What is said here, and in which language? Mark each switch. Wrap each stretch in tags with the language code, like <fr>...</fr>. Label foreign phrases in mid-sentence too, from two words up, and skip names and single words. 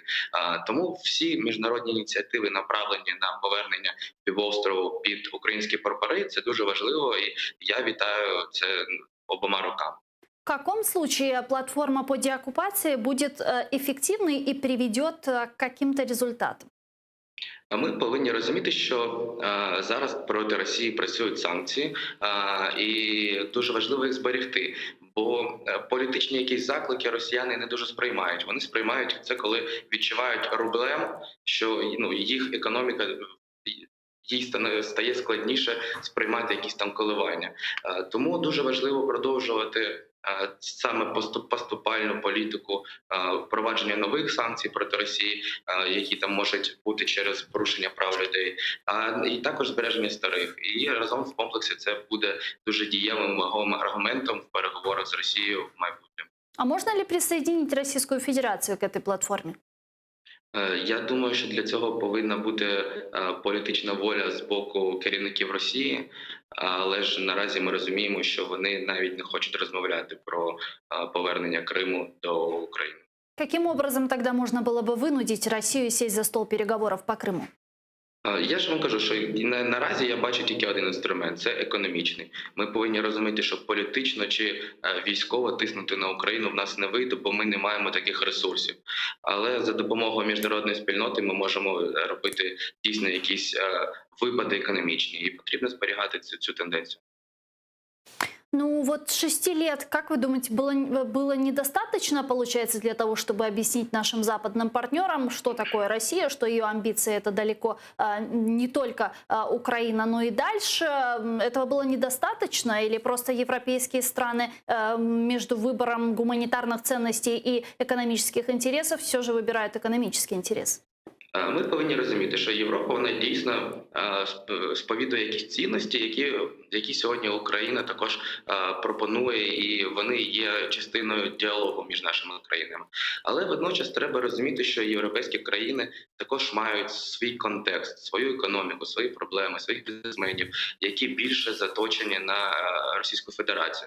<uk>Тому всі міжнародні ініціативи, направлені на повернення півострову під українські прапори, це дуже важливо, і я вітаю це обома руками.</uk> <ru>В каком случае платформа по деоккупации будет эффективной и приведет к каким-то результатам?</ru> <uk>Ми повинні розуміти, що зараз проти Росії працюють санкції, і дуже важливо їх зберегти. Бо політичні якісь заклики росіяни не дуже сприймають. Вони сприймають це, коли відчувають рублем, що їх економіка, їй стає складніше сприймати якісь там коливання. Тому дуже важливо продовжувати саме поступальну політику впровадження нових санкцій проти Росії, які там можуть бути через порушення прав людей, і також збереження старих. І разом в комплексі це буде дуже дієвим аргументом в переговорах з Росією в майбутньому.</uk> <ru>А можно ли присоединить Российскую Федерацию к этой платформе?</ru> <uk>Я думаю, що для цього повинна бути політична воля з боку керівників Росії, але ж наразі ми розуміємо, що вони навіть не хочуть розмовляти про повернення Криму до України.</uk> <ru>Каким образом тогда можно было бы вынудить Россию сесть за стол переговоров по Крыму?</ru> <uk>Я ж вам кажу, що наразі я бачу тільки один інструмент – це економічний. Ми повинні розуміти, що політично чи військово тиснути на Україну в нас не вийде, бо ми не маємо таких ресурсів. Але за допомогою міжнародної спільноти ми можемо робити дійсно якісь випади економічні, і потрібно зберігати цю тенденцію.</uk> <ru>Ну вот 6 лет, как вы думаете, было недостаточно, получается, для того, чтобы объяснить нашим западным партнерам, что такое Россия, что ее амбиции это далеко не только Украина, но и дальше? Этого было недостаточно или просто европейские страны между выбором гуманитарных ценностей и экономических интересов все же выбирают экономический интерес?</ru> <uk>Ми повинні розуміти, що Європа, вона дійсно сповідує якісь цінності, які сьогодні Україна також пропонує, і вони є частиною діалогу між нашими країнами. Але водночас треба розуміти, що європейські країни також мають свій контекст, свою економіку, свої проблеми, своїх бізнесменів, які більше заточені на Російську Федерацію.</uk>